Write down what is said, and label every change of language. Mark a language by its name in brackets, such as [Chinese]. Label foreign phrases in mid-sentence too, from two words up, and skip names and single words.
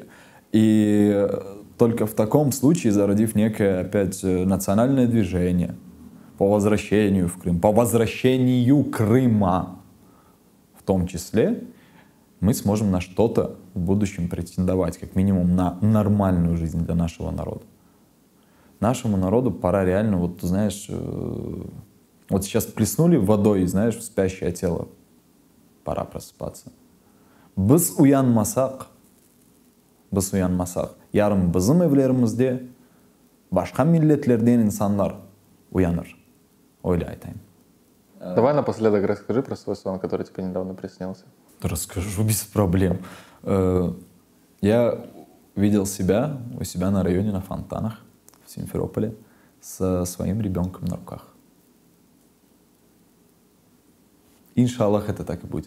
[Russian] И только в таком случае, зародив некое опять национальное движение по возвращению в Крым, по возвращению Крыма в том числе, мы сможем на что-то в будущем претендовать, как минимум на нормальную жизнь для нашего народа. Нашему народу пора реально, вот знаешь, вот сейчас плеснули водой, знаешь, в спящее тело. Пора просыпаться. [Crimean Tatar] Біз уянмасақ, ярым біздің evlerimizde başka milletlerden insanlar уяныр. Ойлай айтайын. [Russian] Давай напоследок расскажи про свой сон, который тебе недавно приснился. Расскажу без проблем. Я видел себя у себя на районе на Фонтанах в Симферополе со своим ребенком на руках. Иншаллах, это так и будет.